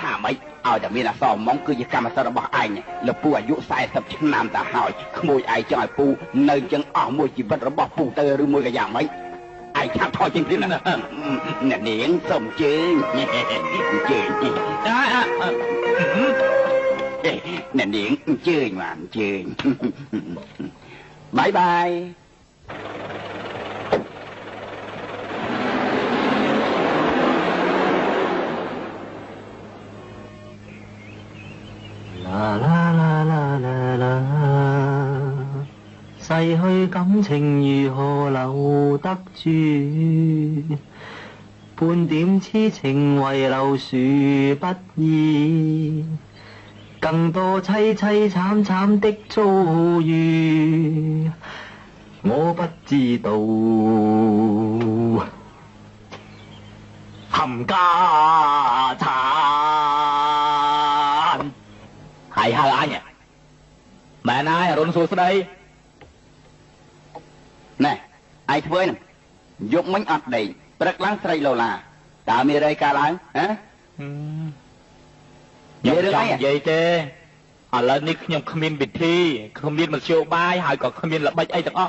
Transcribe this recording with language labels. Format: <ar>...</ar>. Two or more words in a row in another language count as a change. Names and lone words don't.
<km>ហាម៉េចឲ្យតែមានអក្សរម៉ងគឺជាកម្មសិទ្ធិរបស់ឯងលោកពូអាយុ40ឆ្នាំទៅហើយក្មួយឯងចង់ឲ្យពូនៅចឹងអស់មួយជីវិតរបស់ពូទៅឬមួយក៏យ៉ាងម៉េចឯងឆាប់ថយជាងទៀតណាអ្នកនាងសូមជើញអ្នកនាងអញ្ជើញមកអញ្ជើញបាយ</km> <yue>逝去感情如何留得住？半點痴情遺留殊不易，更多凄凄慘慘的遭遇，我不知道。冚家產。</yue> <km>ហើយអញមែនហើយអរុនសួស្ដី ណែឯងធ្វើហ្នឹងយកមិញអត់ដេកព្រឹកឡើងស្រីឡូឡាតើមានអីកើតឡើងហ៎ ខ្ញុំចង់និយាយទេឥឡូវនេះខ្ញុំគ្មានវិធីគ្មានមធ្យោបាយហើយក៏គ្មានល្បិចអីទាំងអស់</km>